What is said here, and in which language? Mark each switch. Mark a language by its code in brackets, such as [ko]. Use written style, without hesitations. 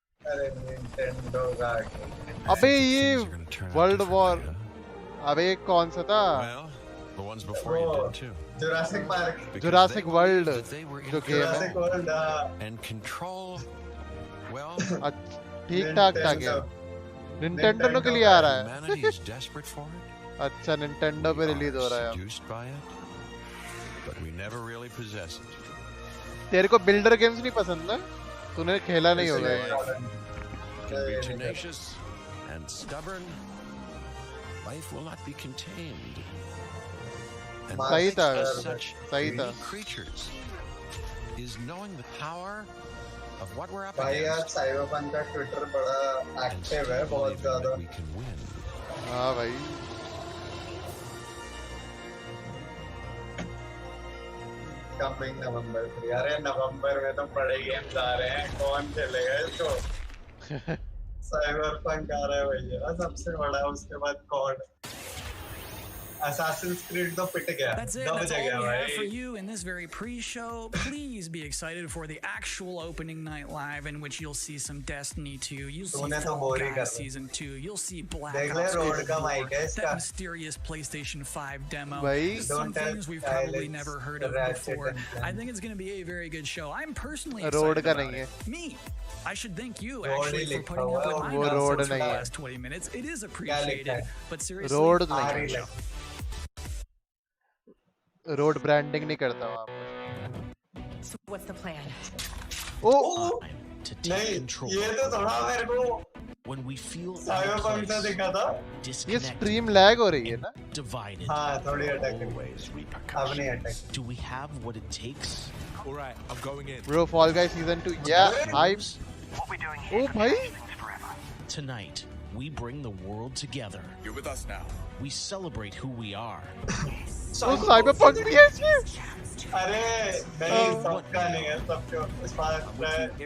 [hi] अरे Nintendo का. अबे ये World War. अबे कौन सा था? [en] The ones before you did too. Jurassic Park. [hi] Jurassic World. जो game [en] Jurassic World. And Control. Well. [hi] ठीक ठाक था क्या? Nintendo के लिए आ रहा है. [en] Humanity is desperate for it. [hi] अच्छा Nintendo पे रिलीज हो रहा है. [en] Seduced by it, but we never really possess it. [hi] तेरे को builder games नहीं पसंद ना? तूने खेला नहीं होगा ये. [en] Can be tenacious and stubborn. Life will not be contained. And [hi] सही था. सही था. [en] Creatures is knowing the power of what we're up against. [hi] भाई यार Cyberpunk का Twitter बड़ा active है बहुत ज़्यादा. [en] We can win. [hi] हाँ भाई. [en] Coming November 3. [hi] अरे November में तो बड़े games आ रहे हैं. कौन खेलेगा इसको? Cyberpunk आ रहा है भैया. सबसे बड़ा उसके बाद COD. Assassin's Creed तो पिट गया. [en] That's it. That's all we have for you in this very pre-show. Please be excited for the actual opening night live, in which you'll see some Destiny 2. You'll see Fall Guys Season 2. You'll see Black Ops Cold War, that mysterious PlayStation 5 demo. Some things we've probably never heard of before. I think it's going to be a very good show. I'm personally excited about it. Me. I should thank you actually for putting up with my nonsense for the last 20 minutes. It is appreciated, but seriously, [hi] road branding नहीं करता वहाँ पर. [en] So what's the plan? Oh, [hi] नहीं ये तो थोड़ा मेरे को [en] when we feel [hi] Cyberpunk से दिखा था. ये स्ट्रीम लैग हो रही है ना? [en] Divided. [hi] हाँ थोड़ी अटैक अब नहीं attack. [en] Do we have what it takes? All right, I'm going in. Bro, Fall Guys Season 2. Yeah, hype. Oh भाई. Tonight, we bring the world together. You're with us now. We celebrate who we are. [hi] Oh, Cyberpunk भी है इसमें. अरे नहीं सबका नहीं है सबके इस बार